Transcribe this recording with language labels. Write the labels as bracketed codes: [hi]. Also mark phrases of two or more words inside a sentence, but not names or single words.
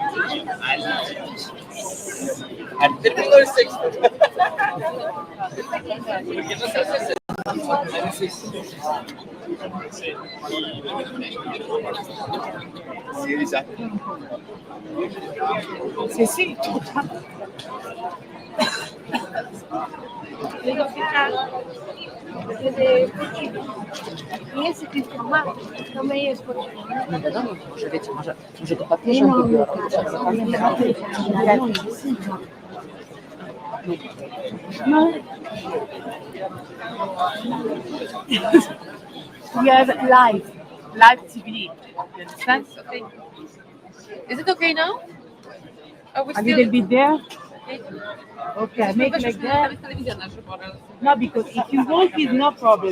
[es] Al término del sexto. Porque no se hace [it] sì, esatto. Sì, sì. [pl] Jest jakiś format, to my jest potrzebne. No wiadomo, może wiecie, może to papieżem wybiorą. No. [en] We have live TV. You understand? Okay. Is it okay now? Are we A still... little bit there. Okay, make like that. No, because if you walk is no problem.